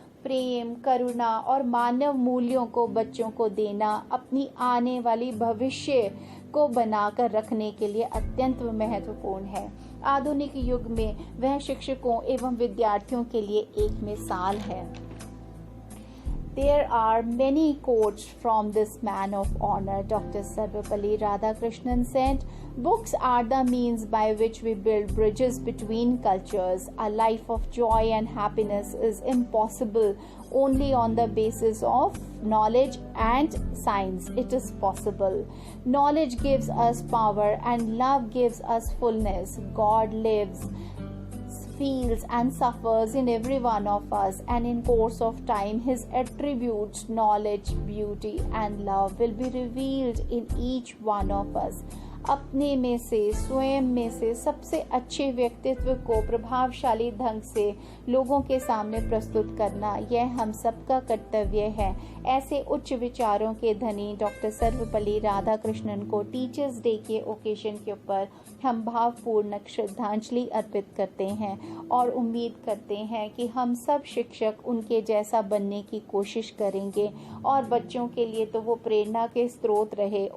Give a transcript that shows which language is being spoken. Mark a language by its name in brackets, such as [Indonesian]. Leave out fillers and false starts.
[Hindi] प्रेम, करुणा और मानव मूल्यों को बच्चों को देना अपनी आने वाली भविष्य को बनाकर रखने के लिए अत्यंत महत्वपूर्ण है। आधुनिक युग में वह शिक्षकों एवं विद्यार्थियों के लिए एक मिसाल है। [English] There are many quotes from this man of honor. Dr. Sarvepalli Radhakrishnan said, "Books are the means by which we build bridges between cultures. A life of joy and happiness is impossible only on the basis of knowledge and science. It is possible. Knowledge gives us power and love gives us fullness. God lives feels and suffers in every one of us, and in course of time his attributes, knowledge, beauty and love will be revealed in each one of us. [Hindi] अपने में से, स्वयं में से सबसे अच्छे व्यक्तित्व को प्रभावशाली ढंग से लोगों के सामने प्रस्तुत करना, यह हम सबका कर्तव्य है। ऐसे उच्च विचारों के धनी डॉक्टर सर्वपल्ली राधाकृष्णन को टीचर्स डे के ओकेजन के ऊपर हम भावपूर्ण श्रद्धांजलि अर्पित करते हैं और उम्मीद करते हैं कि हम सब शिक्षक उनके जैसा बनने की कोशिश करेंगे और बच्चों के लिए तो वो प्रेरणा के स्रोत रहे।